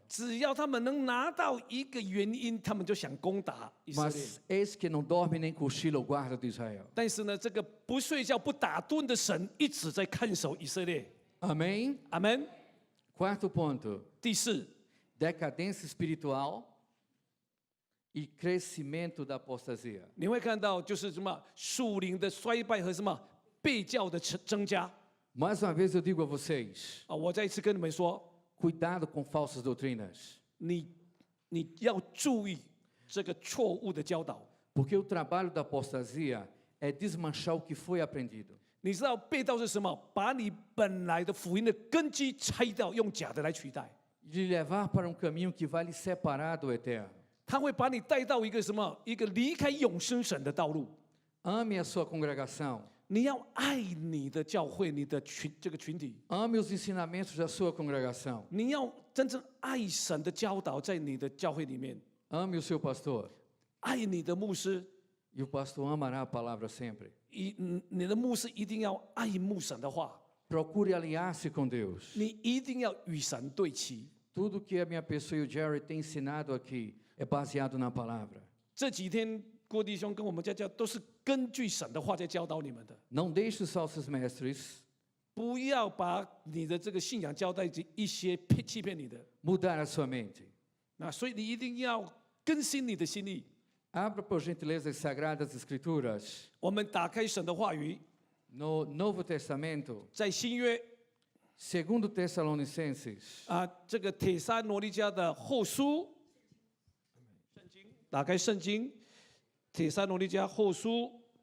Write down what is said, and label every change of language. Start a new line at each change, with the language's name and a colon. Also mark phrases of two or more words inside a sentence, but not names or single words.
Chinese: 只要他们能拿到一个原因，他们就想攻打以色列。
Portuguese: Mas eis que não dorme nem cochila o guarda de Israel.
Chinese: 但是呢，这个不睡觉不打盹的神一直在看守以色列。
Portuguese: Amém?
Chinese: 阿门。
Portuguese: Quarto ponto,
Chinese: 第四，
Portuguese: decadência espiritual e crescimento da apostasia.
Chinese: 你会看到就是什么属灵的衰败和什么被教的增加。
Portuguese: Mais uma vez eu digo a vocês,
Chinese: 啊，我再一次跟你们说，
Portuguese: cuidado com falsas doutrinas,
Chinese: 你要注意这个错误的教导。
Portuguese: porque o trabalho da apostasia é desmanchar o que foi aprendido.
Chinese: 你知道被盗是什么？把你本来的福音的根基拆掉，用假的来取代。
Portuguese: De levar para um caminho que vai lhe separar do eterno.
Chinese: 他会把你带到一个什么？一个离开永生神的道路。
Portuguese: Ame a sua congregação.
Chinese: 你要爱你的教会，你的这个群体。
Portuguese: Ame os ensinamentos da sua congregação.
Chinese: 你要真正爱神的教导在你的教会里面，
Portuguese: Ame o seu pastor.
Chinese: 爱你的牧师，
Portuguese: E o pastor amará a palavra sempre.
Chinese: 你的牧师一定要爱慕神的话，
Portuguese: Procure alinhar-se com Deus.
Chinese: 你一定要与神对齐。
Portuguese: Tudo que a minha pessoa e o Jerry têm ensinado aqui é baseado na palavra.
Chinese: 这几天郭弟兄跟我们家教都是根据神的话在教导你们的，
Portuguese: Não deixe os falsos mestres
Chinese: 不要把你的这个信仰交代一些欺骗你的。
Portuguese: mudar a sua mente.
Chinese: 那所以你一定要更新你的心意。
Portuguese: Abra, por gentileza, as Sagradas Escrituras
Chinese: 我们打开神的话语，
Portuguese: no Novo Testamento,
Chinese: 在新约
Portuguese: segundo Tessalonicenses,
Chinese: 啊，这个帖撒罗尼迦的后书，圣经打开圣经，帖撒罗尼迦后书